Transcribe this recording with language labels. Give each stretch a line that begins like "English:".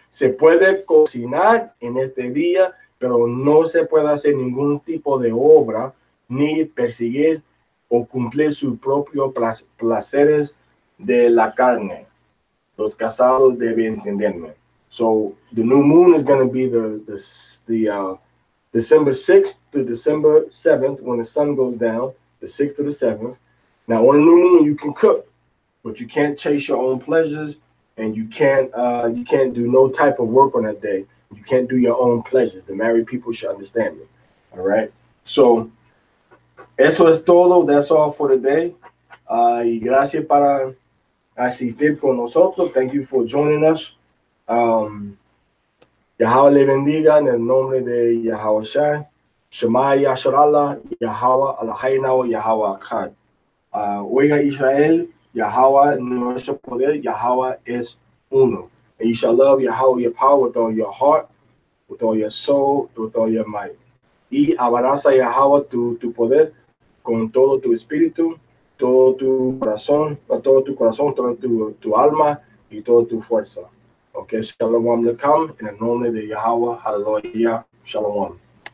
Spanish: Se puede cocinar en este día, pero no se puede hacer ningún tipo de obra, ni perseguir o cumplir sus propios placeres de la carne. Los casados deben entenderme.
English: So the new moon is going to be the December 6th to December 7th, when the sun goes down, the 6th to the 7th. Now on a new moon you can cook, but you can't chase your own pleasures, and you can't do no type of work on that day. You can't do your own pleasures. The married people should understand me. All right. So
Spanish: eso es todo.
English: That's all for today.
Spanish: Y gracias para asistir con nosotros.
English: Thank you for joining us.
Spanish: Yahweh le bendiga en el nombre de Yahweh Shai.
Hebrew: Shema Yasharallah, Yahweh Alahaina, Yahweh Akkad.
Spanish: Oiga Israel, Yahweh nuestro poder, Yahweh es uno.
English: And you shall love Yahweh, your power, with all your heart, with all your soul, with all your might.
Spanish: Y abraza a Yahweh tu poder con todo tu espíritu, todo tu corazón, toda tu alma y toda tu fuerza. Okay, Shalom Lekam, en el nombre de Yahweh, Hallelujah, Shalom.